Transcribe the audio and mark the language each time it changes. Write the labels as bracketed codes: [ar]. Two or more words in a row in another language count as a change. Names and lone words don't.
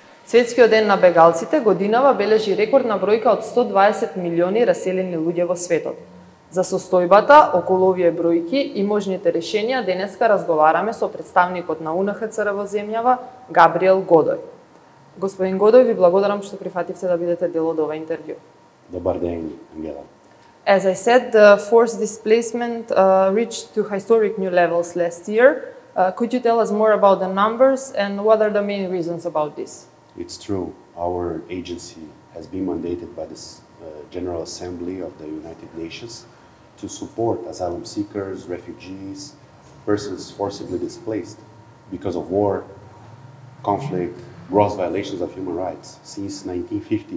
[mk] Светскиот ден на бегалците годинава бележи рекордна бројка од 120 милиони раселени луѓе во светот. За состојбата околу овие бројки и можните решенија денеска разговараме со претставникот на УНХЦР во земјава Габриел Годој. Господин Годој, ви благодарам што прифативте да бидете дел од ова интервју. Добар ден, Ангела. [en] As I said, the forced displacement reached to historic new levels last year. Could you tell us more about the numbers and what are the main reasons about this? It's true. Our agency has been mandated by the General Assembly of the United Nations to support asylum seekers, refugees, persons forcibly displaced because of war, conflict, gross violations of human rights since 1950.